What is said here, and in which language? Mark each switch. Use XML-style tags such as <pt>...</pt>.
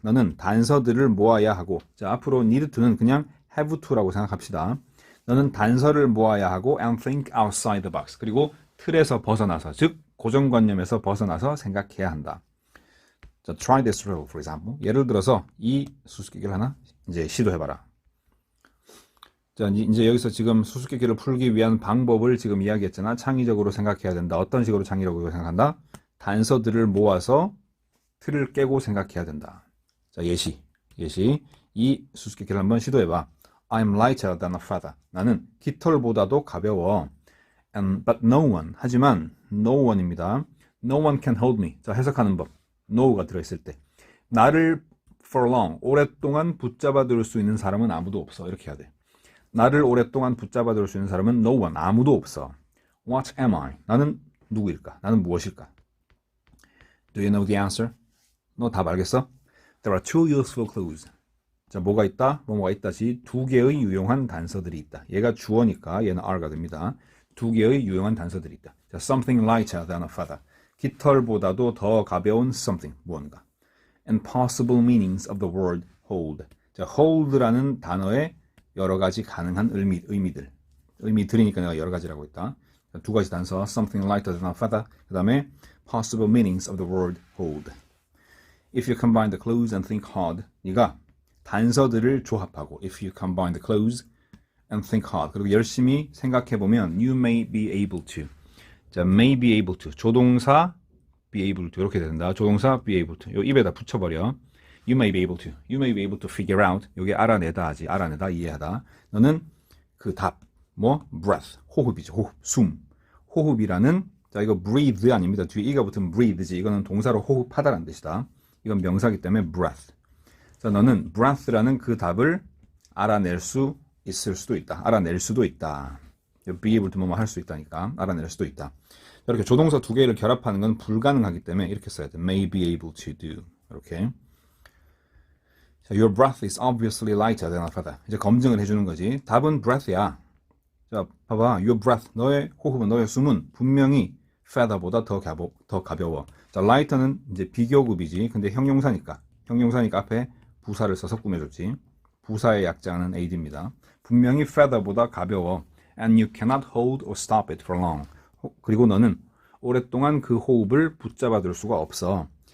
<ko>너는 단서들을 모아야 하고, 자, 앞으로 need to는 그냥 have to라고 생각합시다. 너는 단서를 모아야 하고</ko> <en>and think outside the box.</en> <ko>그리고 틀에서 벗어나서, 즉 고정관념에서 벗어나서 생각해야 한다.</ko> <en>자, try this riddle, for example.</en> <ko>예를 들어서 이 수수께끼를 하나 이제 시도해봐라. 자, 이제 여기서 지금 수수께끼를 풀기 위한 방법을 지금 이야기했잖아. 창의적으로 생각해야 된다. 어떤 식으로 창의적으로 생각한다? 단서들을 모아서 틀을 깨고 생각해야 된다. 자, 예시. 이 수수께끼를 한번 시도해봐.</ko> <en>I'm lighter than a feather.</en> <ko>나는 깃털보다도 가벼워.</ko> <en>But no one.</en> <ko>하지만 no one입니다.</ko> <en>No one can hold me.</en> <ko>자, 해석하는 법. no가 들어있을 때. 나를 for long, 오랫동안 붙잡아둘 수 있는 사람은 아무도 없어. 이렇게 해야 돼. 나를 오랫동안 붙잡아둘 수 있는 사람은 no one, 아무도 없어.</ko> <en>What am I?</en> <ko>나는 누구일까? 나는 무엇일까?</ko> <en>Do you know the answer?</en> <ko>너 답 알겠어?</ko> <en>There are two useful clues.</en> <ko>자, 뭐가 있다? 뭐가 있다시 두 개의 유용한 단서들이 있다. 얘가 주어니까 얘는 are가 됩니다. 두 개의 유용한 단서들이 있다.</ko> <en>자, something lighter than a feather.</en> <ko>깃털보다도 더 가벼운 something, 무언가.</ko> <en>And possible meanings of the word hold.</en> <ko>자, hold라는 단어의 여러 가지 가능한 의미들. 의미들이니까 내가 여러 가지라고 했다. 자, 두 가지 단서,</ko> <en>something lighter than a feather.</en> <ko>그 다음에</ko> <en>possible meanings of the word hold. If you combine the clues and think hard.</en> <ko>네가 단서들을 조합하고</ko> <en>if you combine the clues and think hard.</en> <ko>그리고 열심히 생각해보면</ko> <en>you may be able to. 자, may be able to.</en> <ko>조동사 be able to. 이렇게 된다. 조동사 be able to. 요 입에다 붙여버려.</ko> <en>You may be able to. You may be able to figure out.</en> <ko>요게 알아내다 하지. 알아내다, 이해하다. 너는 그 답. 뭐? breath. 호흡이죠. 호흡. 숨. 호흡이라는 자, 이거 breathe 아닙니다. 뒤에 이가 붙으면 breathe지. 이거는 동사로 호흡하다라는 뜻이다. 이건 명사기 때문에 breath. 자, 너는 breath라는 그 답을 알아낼 수 있을 수도 있다. 알아낼 수도 있다. be able to 뭐뭐 할 수 있다니까. 알아낼 수도 있다. 이렇게 조동사 두 개를 결합하는 건 불가능하기 때문에 이렇게 써야 돼.</ko> <en>may be able to do. 이렇게. 자, your breath is obviously lighter than a feather.</en> <ko>이제 검증을 해주는 거지. 답은 breath야. 자, 봐봐.</ko> <en>Your breath,</en> <ko>너의 호흡은, 너의 숨은 분명히 feather보다 더 가벼워. 자, lighter는 이제 비교급이지. 근데 형용사니까 앞에 부사를 써서 꾸며줬지. 부사의 약자는 ad입니다. 분명히 feather보다 가벼워.</ko> <en>And you cannot hold or stop it for long.</en> <ko>그리고 너는 오랫동안 그 호흡을 붙잡아둘 수가 없어.</ko>